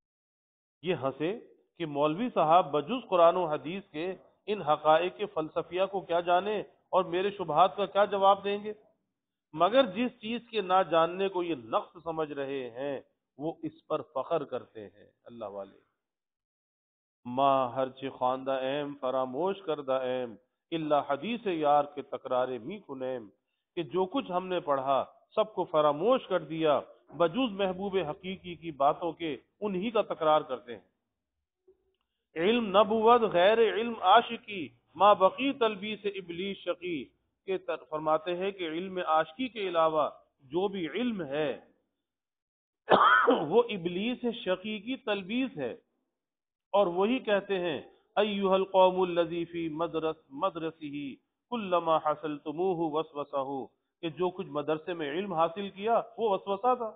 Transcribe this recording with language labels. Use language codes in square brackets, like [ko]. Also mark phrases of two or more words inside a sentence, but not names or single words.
[ur] یہ ہنسے کہ مولوی صاحب بجز قرآن و حدیث کے ان حقائق کے فلسفیہ کو کیا جانے اور میرے شبہات کا کیا جواب دیں گے؟ مگر جس چیز کے نہ جاننے کو یہ نقص سمجھ رہے ہیں وہ اس پر فخر کرتے ہیں۔ اللہ والے [fa] ماں ہرچہ خواندہ ایم فراموش کردہ ایم اللہ حدیث یار کے تکرارے می کنیم، [ur] کہ جو کچھ ہم نے پڑھا سب کو فراموش کر دیا بجوز محبوب حقیقی کی باتوں کے، انہی کا تکرار کرتے ہیں۔ [fa] علم نبوت غیر علم عاشقی ما بقی تلبیس ابلیس شقی، [ur] کہ فرماتے ہیں کہ علم عاشقی کے علاوہ جو بھی علم ہے وہ ابلیس شقی کی تلبیس ہے۔ اور وہی کہتے ہیں [ar] ایھا القوم الذی فی مدرسہ کلما حصلتموہ وسوسہ، [ur] کہ جو کچھ مدرسے میں علم حاصل کیا وہ وسوسہ تھا۔